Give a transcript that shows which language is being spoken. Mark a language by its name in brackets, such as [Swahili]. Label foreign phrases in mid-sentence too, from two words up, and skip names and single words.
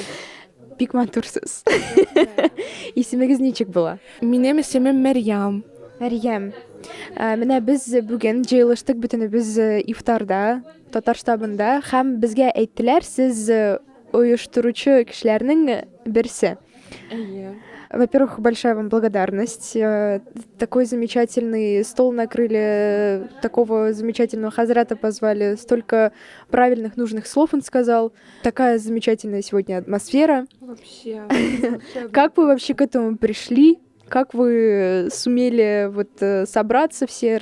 [Tatar] Бик матурсыз. Исемегез ничек була? Минем исемем Мәрьям. Мәрьям. Менә без бүген җыелыштык бөтенебез ифтарда, татар штабында, һәм безгә әйттеләр, сез оештыручы кешеләрнең берсе. [Russian] Во-первых, большая вам благодарность. Такой замечательный стол накрыли, такого замечательного хазрата позвали, столько правильных, нужных слов он сказал. Такая замечательная сегодня атмосфера. Вообще. Как вы вообще к этому пришли? Как вы сумели собраться все?